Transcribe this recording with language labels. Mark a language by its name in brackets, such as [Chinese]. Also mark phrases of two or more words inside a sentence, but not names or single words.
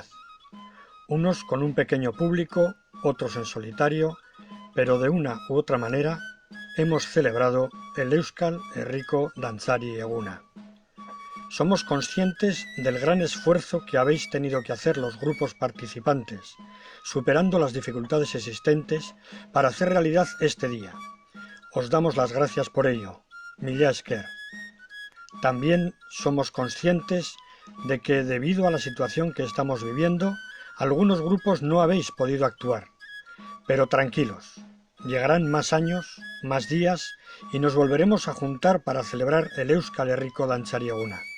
[Spanish] Unos con un pequeño público, otros en solitario, pero de una u otra manera hemos celebrado el Euskal Herriko Dantzari Eguna. Somos conscientes del gran esfuerzo que habéis tenido que hacer los grupos participantes, superando las dificultades existentes para hacer realidad este día. Os damos las gracias por ello. [Basque] Mila esker. [Spanish] También somos conscientes de que debido a la situación que estamos viviendo, algunos grupos no habéis podido actuar. Pero tranquilos, llegarán más años, más días y nos volveremos a juntar para celebrar el Euskal Herriko Dantzari Eguna.